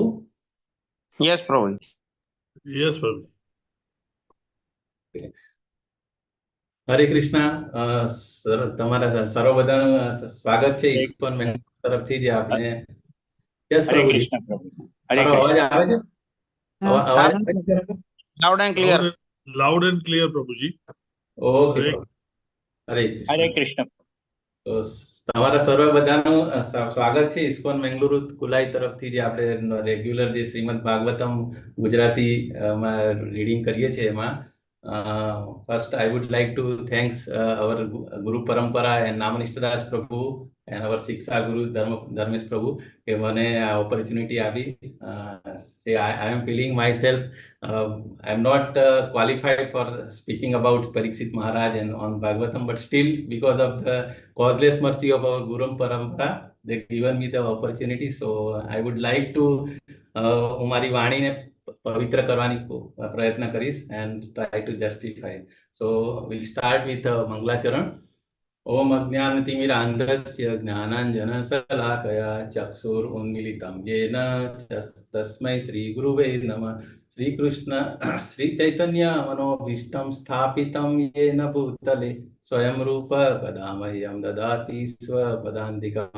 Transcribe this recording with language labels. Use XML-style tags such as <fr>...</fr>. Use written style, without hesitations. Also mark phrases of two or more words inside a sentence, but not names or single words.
<en>Yes, Prabhu. yes Prabhu.</en> <gu>હરે કૃષ્ણ. તમારા સર્વ બધાનું સ્વાગત છે ઈસ્કોન મેં તરફથી જે આપણે. યસ</gu> <hi>हरे</hi> <gu>પ્રભુજી,</gu> <hi>कृष्ण प्रभु। हरे</hi> <gu>મારો અવાજ</gu> <hi>कृष्ण।</hi> <gu>આવે છે? અવાજ આવે છે?</gu> <en>loud and clear. loud and clear Prabhu ji.</en> <gu>ઓકે હરે- પ્રભુ. હરે કૃષ્ણ.</gu> <hi>हरे कृष्ण।</hi> <gu>તો તમારા સર્વ બધાનું સ્વાગત છે ઈસ્કોન મેંગલુરુ કુલાઈ તરફથી જે આપણે રેગ્યુલર જે શ્રીમદ ભાગવતમ ગુજરાતી માં રીડિંગ કરીએ છીએ એમાં</gu> <en>first I would like to thanks our Guru Parampara and Namnishthadas Prabhu and our Shiksha Guru Dharmesh Prabhu</en> <gu>કે મને આ ઓપોર્ચ્યુનિટી આપી.</gu> <en>I am feeling myself I am not qualified for speaking about Parikshit Maharaj and on Bhagavatam, but still, because of the causeless mercy of our Guru Parampara, they given me the opportunity. So I would like to</en> <gu>હું મારી વાણીને પવિત્ર કરવાની પ્રયત્ન કરીશ</gu> <en>and try to justify. So we'll start with મંગલાચરણ.</en> <sa>ओम अज्ञानतिमिरान्धस्य ज्ञानाञ्जनशलाकया चक्षुरुन्मीलितं येन तस्मै श्रीगुरुवे नमः. श्रीकृष्ण श्रीचैतन्य मनोभीष्टं स्थापितं येन भूतले स्वयं रूप कदा मह्यं ददाति स्वपदान्तिकं.</sa>